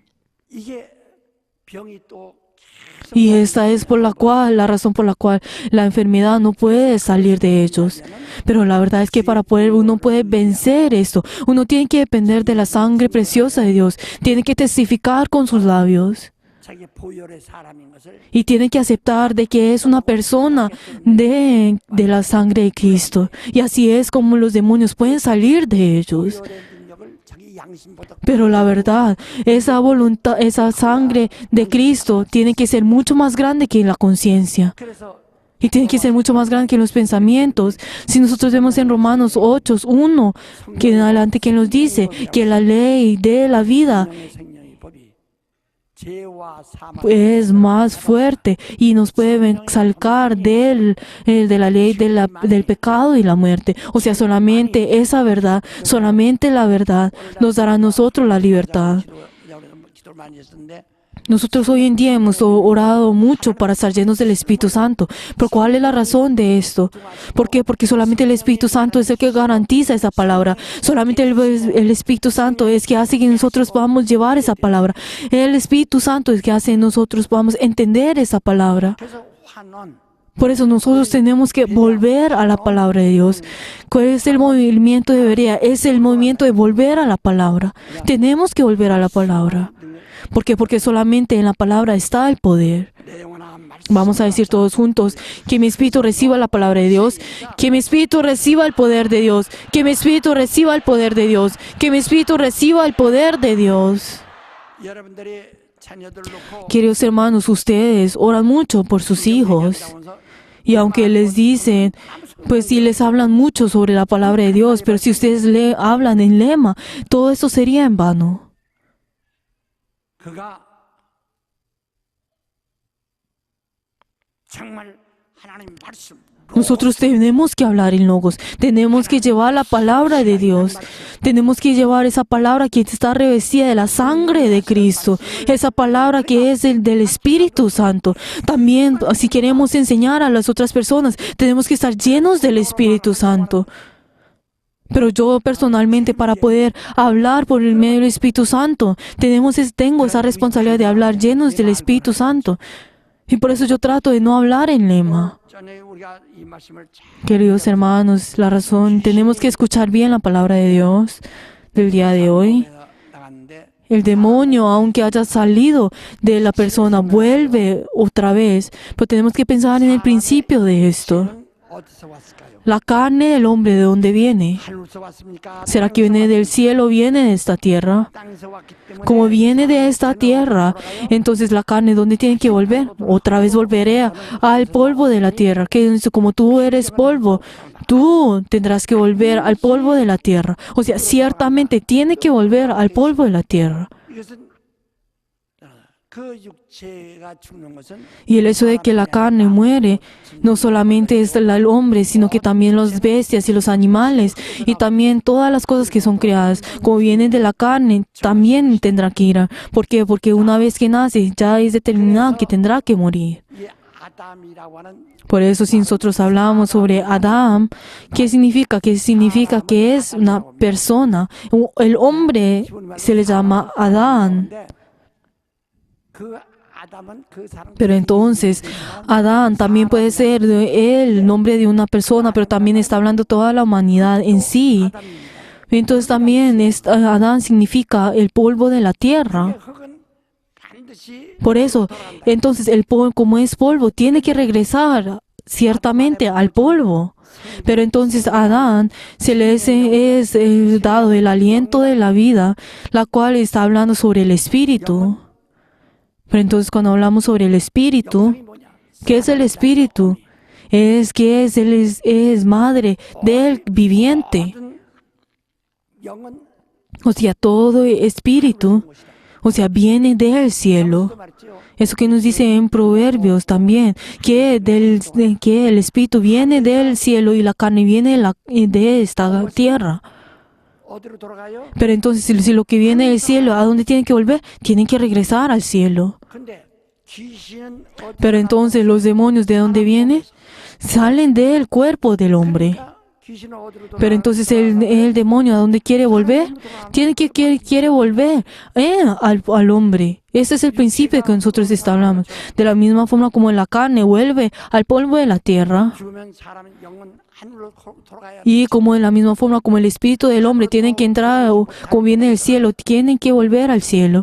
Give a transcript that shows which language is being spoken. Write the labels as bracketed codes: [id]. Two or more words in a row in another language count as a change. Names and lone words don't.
[es] Y esta es la razón por la cual la enfermedad no puede salir de ellos. Pero la verdad es que uno puede vencer esto. Uno tiene que depender de la sangre preciosa de Dios. Tiene que testificar con sus labios. [ko] 자기 보혈의 사람인 것을 [es] y tiene que aceptar de que es una persona de la sangre de Cristo. Y así es como los demonios pueden salir de ellos. [ko] 보혈의 능력을 자기 양심보다 [es] Pero la verdad, esa voluntad, esa sangre de Cristo tiene que ser mucho más grande que la conciencia. [ko] 그래서 [es] Y tiene que ser mucho más grande que los pensamientos. Si nosotros vemos en Romanos 8:1, que en adelante que nos dice que la ley de la vida [ko] 성령의 생명의 법이 죄와 사망 [es] es más fuerte y nos puede salcar de la ley del pecado y la muerte. O sea, solamente esa verdad, solamente la verdad nos dará a nosotros la libertad. [ko] 기도를 많이 했었는데 [es] Nosotros hoy en día hemos orado mucho para estar llenos del Espíritu Santo. ¿Pero cuál es la razón de esto? ¿Por qué? Porque solamente el Espíritu Santo es el que garantiza esa palabra. Solamente el Espíritu Santo es que hace que nosotros podamos llevar esa palabra. El Espíritu Santo es que hace que nosotros podamos entender esa palabra. [ko] 그래서 환원 [es] Por eso nosotros tenemos que volver a la palabra de Dios. ¿Cuál es el movimiento de Berea? Es el movimiento de volver a la palabra. Tenemos que volver a la palabra. ¿Por qué? Porque solamente en la palabra está el poder. [ko] 내 영혼아 말씀 [es] Vamos a decir todos juntos, que mi espíritu reciba la palabra de Dios, que mi espíritu reciba el poder de Dios, que mi espíritu reciba el poder de Dios, que mi espíritu reciba el poder de Dios. [ko] 여러분들이 자녀들 놓고 [es] Queridos hermanos, ustedes oran mucho por sus hijos. Y aunque les dicen, pues si les hablan mucho sobre la palabra de Dios, pero si ustedes le hablan en lema, todo eso sería en vano. [ko] 그가 정말 하나님 말씀 [es] Nosotros tenemos que hablar en logos, tenemos que llevar la palabra de Dios, tenemos que llevar esa palabra que está revestida de la sangre de Cristo, esa palabra que es del Espíritu Santo. También, si queremos enseñar a las otras personas, tenemos que estar llenos del Espíritu Santo. Pero yo personalmente, para poder hablar por el medio del Espíritu Santo, tengo esa responsabilidad de hablar llenos del Espíritu Santo. Y por eso yo trato de no hablar en lema. [ko] 전에 우리가 이 말씀을 잘 [es] Queridos hermanos, la razón, tenemos que escuchar bien la palabra de Dios del día de hoy. [ko] 나갔는데 [es] El demonio, aunque haya salido de la persona, vuelve otra vez. Pero tenemos que pensar en el principio de esto. [ko] 어디서 왔을까요? [es] La carne del hombre, ¿de dónde viene? [ko] 하늘에서 왔습니까? [es] ¿Será que viene del cielo o viene de esta tierra? [ko] 땅에서 왔기 때문에 [es] Como viene de esta tierra, entonces la carne, ¿dónde tiene que volver? Otra vez volveré al polvo de la tierra. Que como tú eres polvo, tú tendrás que volver al polvo de la tierra. O sea, ciertamente tiene que volver al polvo de la tierra. [ko] 이것은 그 육체가 죽는 것은 [es] Y el hecho de que la carne muere no solamente es el hombre, sino que también las bestias y los animales y también todas las cosas que son creadas, como vienen de la carne, también tendrá que ir. ¿Por qué? Porque una vez que nace ya es determinado que tendrá que morir. [ko] 이 아담이라고 하는 [es] Por eso si nosotros hablamos sobre Adán, ¿qué significa? ¿Qué significa? Que es una persona. El hombre se le llama Adán. [ko] 그 아담은 그 사람 [es] Pero entonces, Adán también puede ser el nombre de una persona, pero también está hablando toda la humanidad en sí. Entonces también Adán significa el polvo de la tierra. [ko] 흙은 반드시 [es] Por eso, entonces el polvo, como es polvo, tiene que regresar ciertamente al polvo. Pero entonces a Adán se le es dado el aliento de la vida, la cual está hablando sobre el espíritu. Pero entonces cuando hablamos sobre el espíritu, ¿qué es el espíritu? Es que es madre del viviente. [ko] 모든 영은 [es] O sea, todo espíritu, o sea, viene del cielo. [ko] 그 말이죠. [es] Eso que nos dice en Proverbios también, que el espíritu viene del cielo y la carne viene de esta tierra. [ko] 어디로 돌아가요? [es] Pero entonces, si lo que viene del cielo, ¿a dónde tienen que volver? Tienen que regresar al cielo. [ko] 근데 귀신은 어디서 [es] Pero entonces, ¿los demonios de dónde vienen? Salen del cuerpo del hombre. [ko] 귀신은 어디로 [es] Pero entonces el demonio, ¿a dónde quiere volver? Quiere volver al hombre. Ese es el principio que nosotros hablamos. De la misma forma como la carne vuelve al polvo de la tierra. [ko] 죽으면 사람의 영은 하늘로 돌아가야 [es] Y como en la misma forma como el espíritu del hombre tiene que entrar, o como viene del cielo, tienen que volver al cielo.